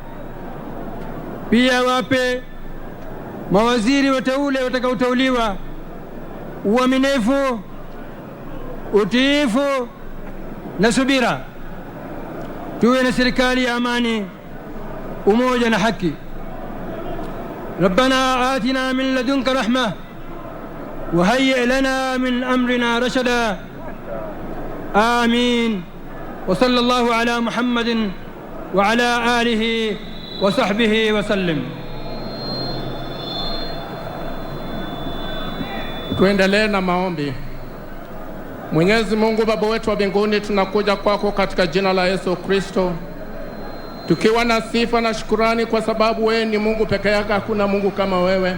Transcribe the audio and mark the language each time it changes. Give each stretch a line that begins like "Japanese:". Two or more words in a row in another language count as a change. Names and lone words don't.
Swahili: Pia wape mawaziri wateule watakaoteuliwa uaminifu, utiifu na subira. Tuwe na serikali ya amani, umoja na haki.
Arabic: ربنا آتنا من لدنك رحمة وهيئ لنا من أمرنا رشدا. آمين. وصلى الله على محمد وعلى آله وصحبه وسلم.
Swahili: Tuendelee na maombi. Mwenyezi Mungu Baba wetu wa mbinguni, tunakuja kwako katika jina la Yesu Kristo, tukiwa na sifa na shukurani kwa sababu wewe ni Mungu peke yake, hakuna Mungu kama wewe.